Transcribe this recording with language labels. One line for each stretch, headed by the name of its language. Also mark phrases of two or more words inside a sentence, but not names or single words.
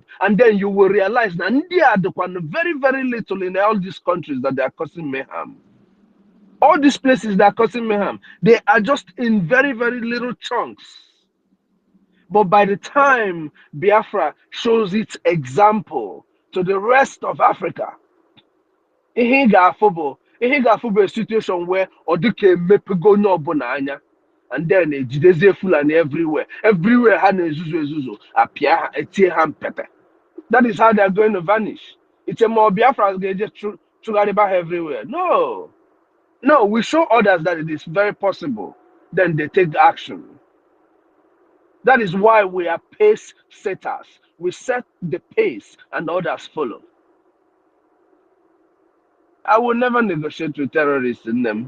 English: And then you will realize that India are the one very, very little in all these countries that they are causing mayhem. All these places that are causing mayhem, they are just in very, very little chunks. But by the time Biafra shows its example to the rest of Africa,
Igbo: ihe ga-afụ
English: a situation where
Igbo: ọ dịka emepego onye ọbụla anya,
English: and then
Igbo: ejidezie Fulani everywhere ha na-ezuzu apịa ha etie ha mpete.
English: That is how they are going to vanish. It's a more
Igbo: Biafra ga-eje chụgharịba ha everywhere.
English: No, we show others that it is very possible, then they take action. That is why we are pace setters. We set the pace and others follow. I will never negotiate with terrorists in them.